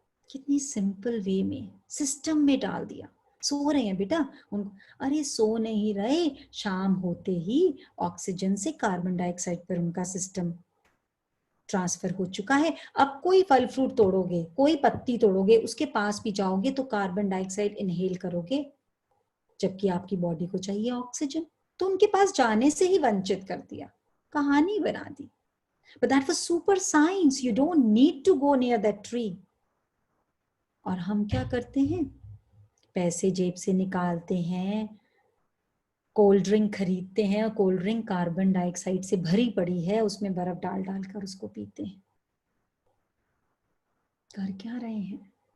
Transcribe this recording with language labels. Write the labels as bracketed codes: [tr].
[hi] कितनी simple way में system में डाल दिया, सो रहे हैं बेटा उनको, अरे सो नहीं रहे, शाम होते ही ऑक्सीजन से कार्बन डाइऑक्साइड पर उनका सिस्टम ट्रांसफर हो चुका है। अब कोई फल फ्रूट तोड़ोगे, कोई पत्ती तोड़ोगे, उसके पास भी जाओगे तो कार्बन डाइऑक्साइड इनहेल करोगे, जबकि आपकी बॉडी को चाहिए ऑक्सीजन। तो उनके पास जाने से ही वंचित कर दिया, कहानी बना दी। [en] But that was super science. You don't need to go near that tree. [hi] और हम क्या करते हैं, पैसे जेब से निकालते हैं, कोल्ड ड्रिंक खरीदते हैं, और कोल्ड ड्रिंक कार्बन डाइऑक्साइड से भरी पड़ी है, उसमें बर्फ डाल डाल कर उसको पीते हैं। कर क्या रहे हैं?